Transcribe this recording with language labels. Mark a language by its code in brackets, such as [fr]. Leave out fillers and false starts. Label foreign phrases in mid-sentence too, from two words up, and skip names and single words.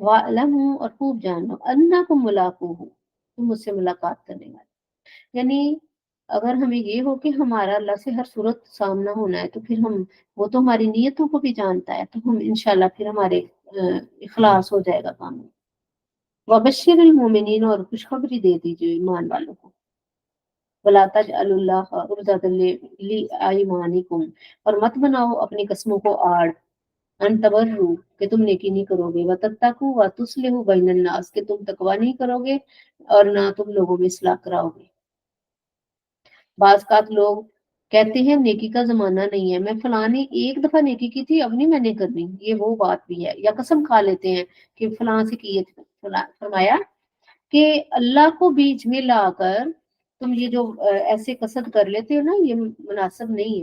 [hi] वालमू, और खूब जान लो, [ar] أنكم ملاقوه, [hi] तुम मुझसे मुलाकात करने वाले। यानी अगर हमें ये हो कि हमारा अल्लाह से हर सूरत सामना होना है, तो फिर हम, वो तो हमारी नीयतों को भी जानता है, तो हम इंशाल्लाह फिर हमारे इखलास हो जाएगा काम। [ar] وبشر المؤمنين, [hi] और खुशखबरी दे दीजिए ईमान वालों को। [ar] ولا تجعلوا الله عرضة لأيمانكم, [hi] और मत बनाओ अपनी कसमों को आड़, [ar] أن تبروا, [hi] कि तुम नेकी नहीं करोगे, [ar] و تتقوا و تصلحوا بين الناس, [hi] कि तुम तकवा नहीं करोगे और ना तुम लोगों में इस्लाह कराओगे। बाज़ लोग कहते हैं नेकी का जमाना नहीं है, मैं फलां ने एक दफा नेकी की थी, अब नहीं मैंने करनी, ये वो बात भी है। या कसम खा लेते हैं कि फलां से की है, फरमाया कि अल्लाह को बीच में लाकर तुम ये जो ऐसे कसद कर लेते हो ना, ये मुनासिब नहीं है।